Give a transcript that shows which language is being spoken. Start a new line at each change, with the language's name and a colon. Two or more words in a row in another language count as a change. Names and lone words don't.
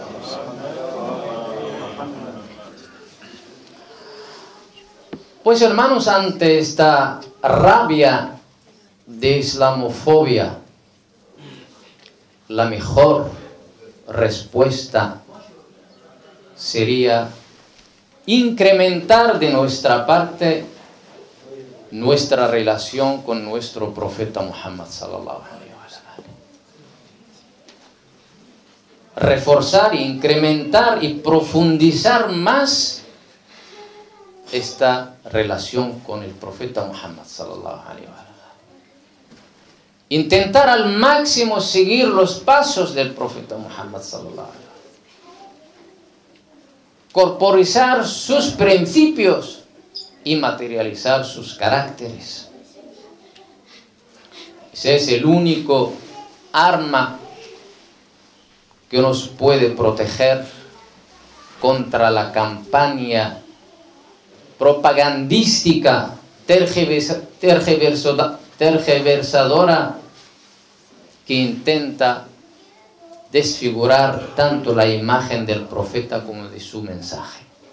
Spanish: Pues hermanos, ante esta rabia de islamofobia, la mejor respuesta sería incrementar de nuestra parte nuestra relación con nuestro profeta Muhammad
Arabic: صلى الله عليه وسلم.
Spanish: reforzar, incrementar y profundizar más esta relación con el profeta Muhammad
Arabic: صلى الله عليه وسلم.
Spanish: Intentar al máximo seguir los pasos del profeta Muhammad
Arabic: صلى الله عليه وسلم.
Spanish: Corporizar sus principios y materializar sus caracteres. Ese es el único arma que nos puede proteger contra la campaña propagandística tergiversadora que intenta desfigurar tanto la imagen del profeta como de su mensaje.